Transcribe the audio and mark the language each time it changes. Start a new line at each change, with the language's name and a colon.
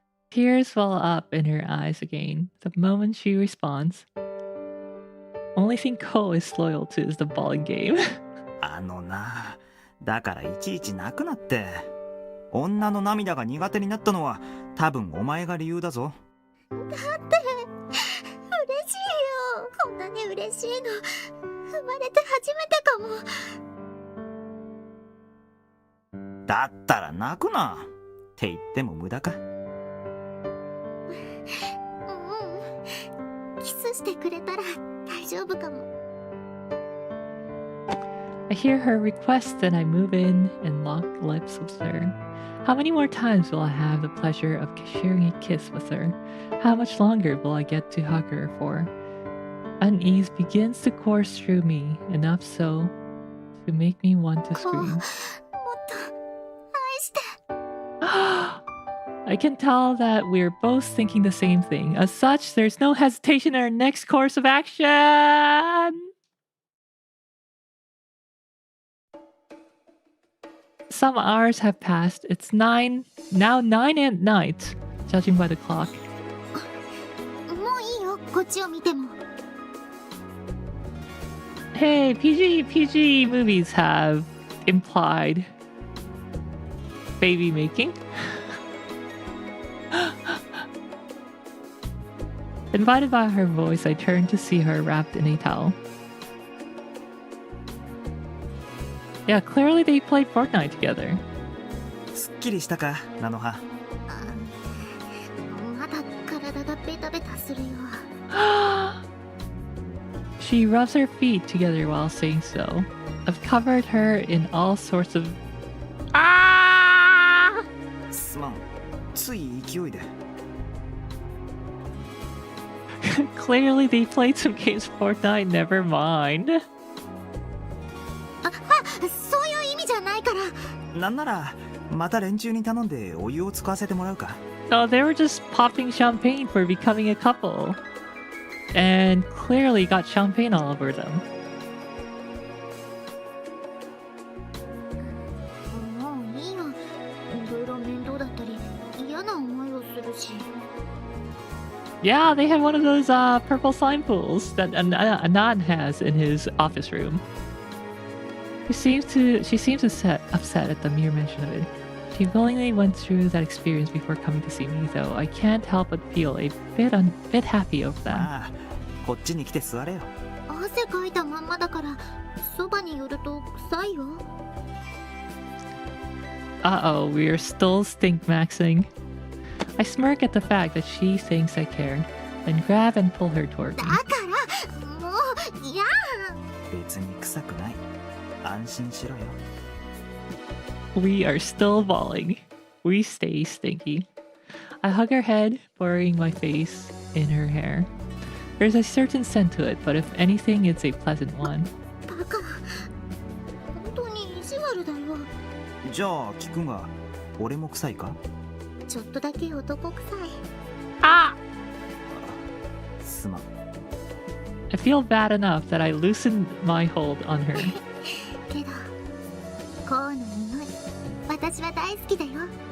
English: Tears well up in her eyes again the moment she responds. Only thing Ko is loyal to is the bowling game.
Japanese: な、だからいちいち泣くなって。女の涙が苦手になったのは多分お前が理由だぞ。だって嬉しいよ。こんなに嬉しいの生まれて初めてかも。だったら泣くなって言っても無駄か。キスしてくれたら大丈夫かも。
English: I hear her request and I move in and lock lips with her. How many more times will I have the pleasure of sharing a kiss with her? How much longer will I get to hug her for? Unease begins to course through me, enough so to make me want to scream.
Japanese: もっと愛して。
English: I can tell that we're both thinking the same thing. As such, there's no hesitation in our next course of action! Some hours have passed. It's now 9 at night, judging by the clock.
Japanese: もういいよ、こっちを見ても。
English: Hey, PG movies have implied baby making. Invited by her voice, I turned to see her wrapped in a towel. Yeah, clearly they played Fortnite together.
Japanese: すっきりしたか、菜の葉。まだ体がベタベタするよ。
English: She rubs her feet together while saying so. I've covered her in all sorts of... Ah!
Japanese: すまん、つい勢いで。
English: Clearly they played some games Fortnite, never mind.
Japanese: そういう意味じゃないから。なんならまた連中に頼んでお湯を使わせてもらうか。
English: No, they were just popping champagne for becoming a couple. And clearly got champagne all over them.
Japanese: もういいよ。いろいろ面倒だったり嫌な思いをするし。
English: Yeah, they had one of those purple slime pools that Anand has in his office room. She seems upset at the mere mention of it. She willingly went through that experience before coming to see me, though I can't help but feel a bit happy of that.
Japanese: ああ、こっちに来て座れよ。汗かいたまんまだからそばに寄ると臭いよ。
English: Uh-oh, we are still stink maxing. I smirk at the fact that she thinks I care, then grab and pull her toward
Japanese: だ
English: me.
Japanese: からもういや。別に臭くない。安心しろよ。
English: We are still bawling. We stay stinky. I hug her head, burying my face in her hair. There's a certain scent to it, but if anything, it's a pleasant one.
Japanese: バカ。本当に意地悪だよ。じゃあ聞くが、俺も臭いか？ちょっとだけ男臭い。 Ah! すまん。
English: I feel bad enough that I loosened my hold on her.
Japanese: けど、コウの匂い、私は大好きだよ。